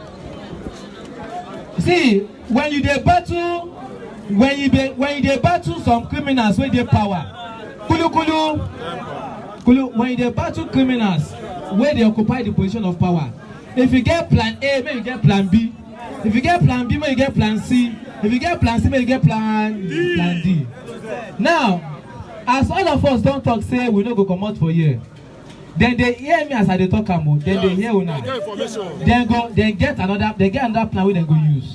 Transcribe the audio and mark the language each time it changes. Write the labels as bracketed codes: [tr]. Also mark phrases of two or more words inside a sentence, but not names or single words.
[pcm] See, when you dey battle, when you dey battle some criminals with their power, Kulu, when you dey battle criminals where they occupy the position of power, if you get plan A, maybe you get plan B. If you get plan B, maybe you get plan C. If you get plan C, maybe you get plan D. Now, as all of us don't talk, say we no go come out for here. Then they hear me as I dey talk am, then they hear una. Then get another plan wey dem go use.